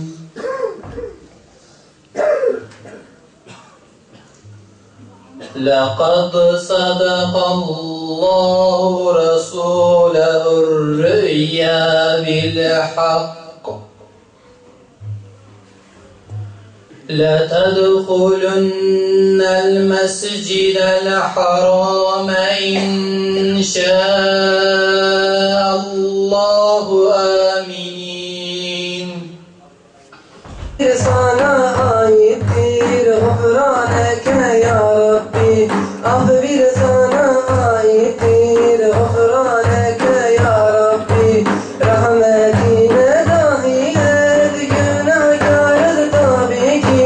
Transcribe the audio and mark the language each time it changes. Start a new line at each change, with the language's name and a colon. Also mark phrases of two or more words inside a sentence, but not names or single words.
Arabic: لقد صدق الله رسوله الرؤيا بالحق لتدخلن المسجد الحرام إن شاء الله آمين.
Turkish: Sana aittir gufranek
Arabic: يا ربي.
Turkish: Affir sana aittir gufranek
Arabic: يا ربي.
Turkish: Rahmetine dahil et, günahkarız tabii ki.